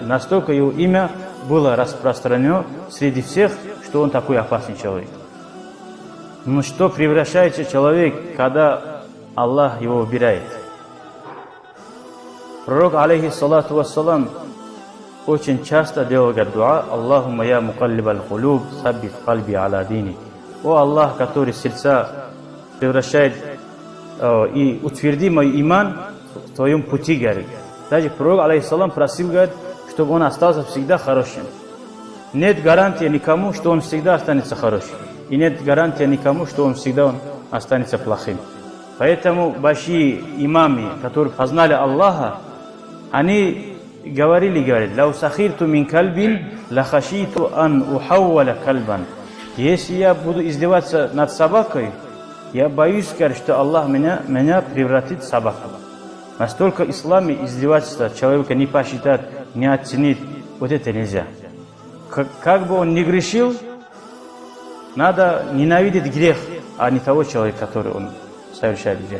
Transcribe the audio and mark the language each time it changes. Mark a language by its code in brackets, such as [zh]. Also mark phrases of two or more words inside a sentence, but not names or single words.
[ru] Настолько его имя было распространено среди всех, что он такой опасный человек. Но что превращается человек, когда Аллах его выбирает? Пророк, [ar] عليه الصلاة والسلام, [ru] очень часто делал дуа: [ar] اللهم يا مقلب القلوب ثبت قلبي على ديني. [ru] О Аллах, который сердца превращает и утверди мой иман в твоем пути, говорит. Даже пророк, алейхиссалам, просил, говорит, чтобы он остался всегда хорошим. Нет гарантии никому, что он всегда останется хорошим. И нет гарантии никому, что он всегда останется плохим. Поэтому большие имамы, которые познали Аллаха, они говорили, говорит, [ar] «لو سخرت من كلب لخشيت أن أحول كلبا». [ru] Если я буду издеваться над собакой, я боюсь, говорит, что Аллах меня превратит в собаку. Настолько в исламе издевательство человека не посчитает, не оценит, вот это нельзя. Как бы он ни грешил, надо ненавидеть грех, а не того человека, который он совершает грех.